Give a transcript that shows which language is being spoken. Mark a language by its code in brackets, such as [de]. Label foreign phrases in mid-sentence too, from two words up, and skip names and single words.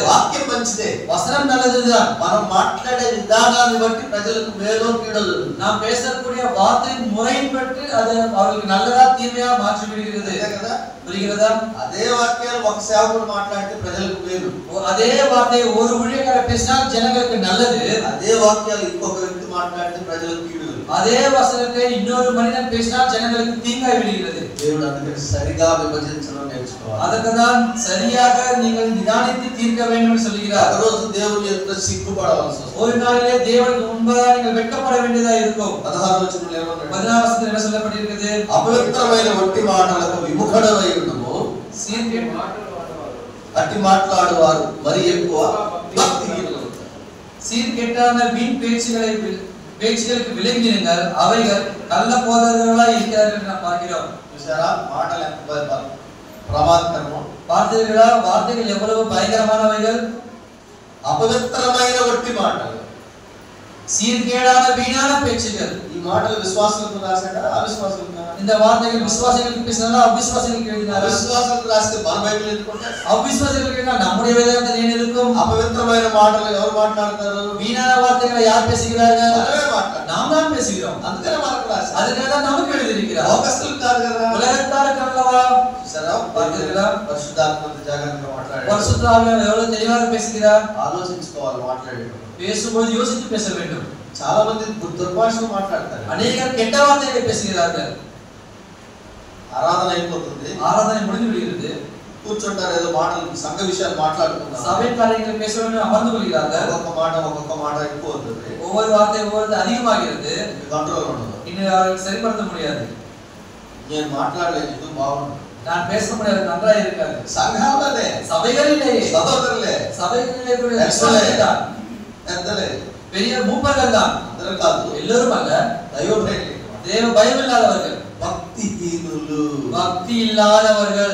[te] వాక్యం మంచిదే, [ta] வசனம் நல்லதுதான். [te] మనం మాట్లాడే విధానాన్ని బట్టి ప్రజలకు మేలో కీడో [ta] நாம் பேசக்கூடிய வார்த்தையின் முறையின் பற்றி அது அவர்களுக்கு நல்லதா தீமையா மாற்றி விடுகிறது. [te] కదా. [ta] புரிகிறதா? [te] అదే వాక్యాలు ఒక సేవకుడు మాట్లాడితే ప్రజలకు మేలు, [ta] அதே வார்த்தையை ஒரு ஊழியக்காரர் பேசினால் ஜனங்களுக்கு நல்லது. [te] అదే వాక్యాలు ఇంకొక వ్యక్తి మాట్లాడితే ప్రజలకు కీడు. [ta] அதே வசனத்தை இன்னொரு மனிதன் பேசினால் ஜனங்களுக்கு தீங்காய் விடுகிறது. [te] దేవుడు అందుకని సరిగా విభజించడం నేర్చుకోవాలి. [ta] அதற்குதான் சரியாக நீங்கள் நிதானித்து தீர்க்க வேண்டும் என்று சொல்கிறார். [te] ఒక రోజు దేవుని ఎదుట సిగ్గుపడవలసి వస్తుంది. [ta] ஒரு நாளிலே தேவனுக்கு முன்பாக நீங்கள் வெட்கப்பட வேண்டியதா இருக்கும். [te] 16వ వచనంలో ఏమన్నాడు? [ta] 16వ வசனத்தில் என்ன சொல்லப்பட்டிருக்கிறது? [te] అపవిత్రమైన ఒట్టి మాటలకు విముఖుడవై ఉండుము, [ta] சீர்கேடு [te] అట్టి మాట్లాడువారు మరి ఎక్కువ భక్తిహీనులు. [ta] சீர்கேட்டான வீண் பேச்சுகளுக்கு விலகினீர்கள், அவைகள் நல்ல போதகர்களாய் இருக்கிறார்கள் என்று நாம் பார்க்கிறோம். [te] చూసారా మాటలు ఎంత ప్రమాదకరమో? [ta] பார்த்தீர்களா வார்த்தைகள் எவ்வளவு பயங்கரமானவைகள்? [te] అపవిత్రమైన ఒట్టి మాటలు, [ta] சீர்கேடான வீணான பேச்சுகள். [te] ఈ మాటలు విశ్వాసులకు రాశాడా అవిశ్వాసులకు? [ta] இந்த வார்த்தைகள் விசுவாசிகளுக்கு பேசினாரா அவிசுவாசிகளுக்கு எழுதினாரா? [te] అవిశ్వాసులకు రాస్తే మన బైబిల్ ఎందుకుంటే? [ta] அவிசுவாசிகளுக்கு எழுதினா நம்முடைய வேதாந்தத்தில் ஏன் இருக்கும்? [te] అపవిత్రమైన మాటలు ఎవరు మాట్లాడతారు? [ta] வீணான வார்த்தைகளை யார் பேசுகிறார்கள்? [te] మనమే మాట్లాడతాం. [ta] நாம் தான் பேசுகிறோம். [te] అందుకనే మనకు రాశారు. [ta] அதுக்காக தான் நமக்கு எழுதியிருக்கிறார். [te] లోకస్తులకు కాదు కదా. [ta] உலகத்தாருக்கு அல்லவா? [te] చూసారా [ta] பார்த்தீர்களா? [te] పరిశుద్ధాత్మతో జాగ్రత్తగా మాట్లాడాడు. [ta] பரிசுத்த ஆவியானவர் எவ்வளவு தெளிவாக பேசுகிறார். [te] ఆలోచించుకోవాలి మాట్లాడేటప్పుడు. [ta] பேசும்போது யோசித்து பேச வேண்டும். [te] చాలా మంది దుర్భాషలు మాట్లాడతారు. [ta] அநேகர் கெட்ட வார்த்தைகளை பேசுகிறார்கள். [te] ఆరాధన అయిపోతుంది, [ta] ஆராதனை முடிந்து விடுகிறது, [te] కూర్చుంటారు, ఏదో మాటలు సంఘ విషయాలు మాట్లాడుకుంటారు, [ta] சபை காரியங்களை பேச வேண்டும் அமர்ந்து கொள்கிறார்கள். [te] ఒక్కొక్క మాట ఎక్కువ అవుతుంది, [ta] ஒவ்வொரு வார்த்தை ஒவ்வொரு அதிகமாகிறது, [te] కంట్రోల్ ఉండదు. [ta] இன்னும் அவர்கள் சரிப்படுத்த முடியாது. [te] నేను మాట్లాడలేదు, ఇది బాగుంది, [ta] நான் பேச முடியாது, நன்றாக இருக்காது. [te] సంఘాలనే, [ta] சபைகளிலே, [te] సహోదరులే, [ta] சபைகளிலே கூட விசுவாசிகள் தான், [te] పెద్దలే, [ta] பெரிய மூப்பர்கள் தான், [te] అందరూ కాదు, [ta] எல்லோரும் அல்ல, தேவ பயம் இல்லாதவர்கள், [te] భక్తిహీనులు, [ta] பக்தி இல்லாதவர்கள்,